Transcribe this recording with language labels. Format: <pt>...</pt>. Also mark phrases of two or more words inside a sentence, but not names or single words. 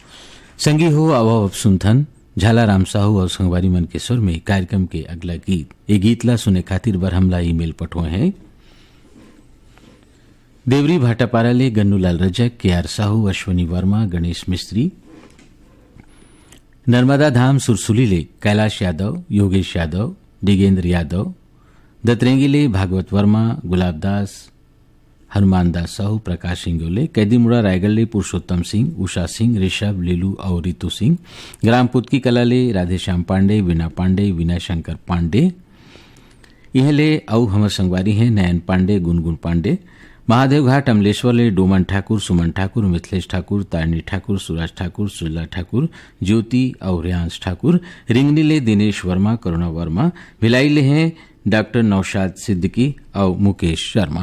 <hne>संगी हो अभाव अब सुनथन झाला राम साहू और संगवारी मन के स्वर में कार्यक्रम के अगला गीत ये गीतला सुने खातिर बर हमला ईमेल पठोए हैं देवरी भाटापारा ले गन्नूलाल रजक के आर साहू अश्वनी वर्मा गणेश मिस्त्री नर्मदा धाम सुरसुली ले कैलाश यादव योगेश यादव डिगेंद्र यादव दतरेंगी ले भागवत वर्मा गुलाबदास हनुमान दास साहू प्रकाश सिंगोले कैदीमुड़ा रायगढ़ ले पुरुषोत्तम सिंह उषा सिंह ऋषभ लीलू और रितु सिंह ग्राम पुतकी कला ले राधेश्याम पांडे वीना पांडे विनय शंकर पांडे यह ले औ हमर संगवारी हैं नयन पांडे गुनगुन पांडे महादेव घाट अमलेश्वर ले डोमन ठाकुर सुमन ठाकुर मिथिलेश ठाकुर तारणी ठाकुर सुराज ठाकुर सुजला ठाकुर ज्योति और रियांश ठाकुर रिंगनी ले दिनेश वर्मा करुणा वर्मा भिलाई ले हैं डॉक्टर नौशाद सिद्दीकी और मुकेश शर्मा।</hne>